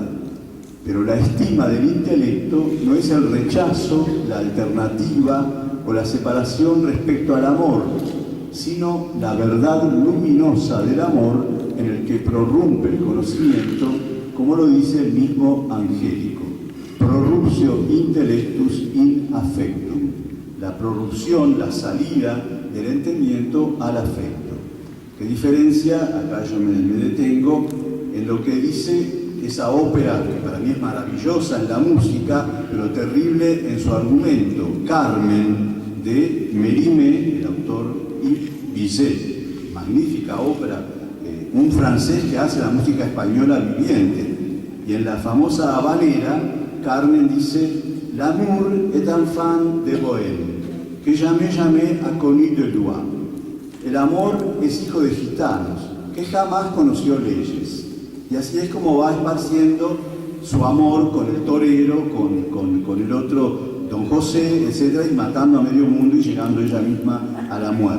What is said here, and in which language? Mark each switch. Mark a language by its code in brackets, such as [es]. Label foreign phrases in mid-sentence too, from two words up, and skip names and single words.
[es] Pero la estima del intelecto no es el rechazo, la alternativa o la separación respecto al amor, sino la verdad luminosa del amor en el que prorrumpe el conocimiento, como lo dice el mismo Angélico: [la] prorruptio intellectus in affectum, [es] la prorrupción, la salida del entendimiento al afecto. ¿Qué diferencia? Acá yo me detengo en lo que dice esa ópera, que para mí es maravillosa en la música, pero terrible en su argumento, Carmen, de Mérimée, el autor, y Bizet. Magnífica ópera, un francés que hace la música española viviente. Y en la famosa habanera, Carmen dice: [fr] l'amour est un fan de Bohème, que jamais a connu de loi. [es] El amor es hijo de gitanos, que jamás conoció leyes. Y así es como va esparciendo su amor con el torero, con el otro Don José, etc., y matando a medio mundo y llegando ella misma a la muerte.